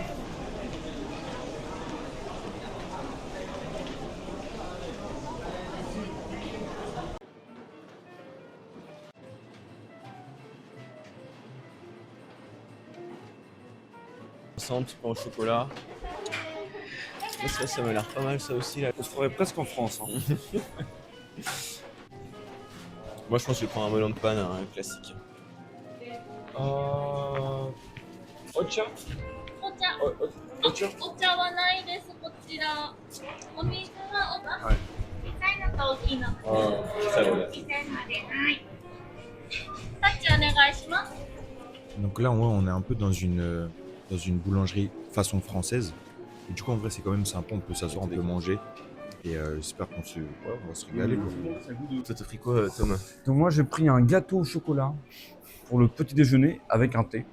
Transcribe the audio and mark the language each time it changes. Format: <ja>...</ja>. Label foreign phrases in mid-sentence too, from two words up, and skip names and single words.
<fr>Un petit pain au chocolat. Ça m'a l'air pas mal, ça aussi. Là. On se croirait presque en France. Hein. Moi, je pense que je vais prendre un melon de panne, un classique.</fr> <ja>Ocha? お茶はないです、こちら。お水ははい小さいのと大きいの。</ja> <fr>Ça va.</fr> <ja>小さいので、はい。タッチお願いします。</ja> <fr>Donc là, on est un peu dans une boulangerie façon française. Et du coup, en vrai, c'est quand même sympa. On peut s'asseoir, on peut manger. Et j'espère qu'on on va se régaler. Quoi. Toi, t'as pris quoi, Tom? Donc moi, j'ai pris un gâteau au chocolat pour le petit déjeuner avec un thé.</fr>